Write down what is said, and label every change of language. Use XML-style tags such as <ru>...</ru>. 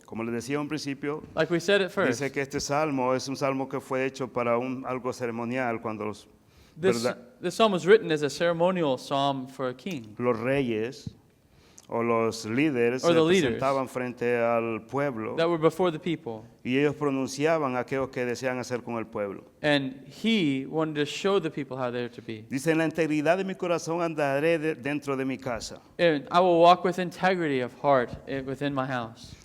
<es>Como les decía a un principio,</es> <en>Like we said at first,</en> <es>dice que este salmo es un salmo que fue hecho para algo ceremonial cuando los</es> <en>this psalm was written as a ceremonial psalm for a king.</en> <es>los reyes o los líderes</es> <en>Or</en> <es>se</es> <en>the leaders.</en> <es>presentaban frente al pueblo</es> <en>That were before the people.</en> <es>y ellos pronunciaban aquello que desean hacer con el pueblo.</es> <en>And he wanted to show the people how they're to be.</en> <es>Dice, en la integridad de mi corazón andaré dentro de mi casa.</es> <en>And I will walk with integrity of heart within my house.</en>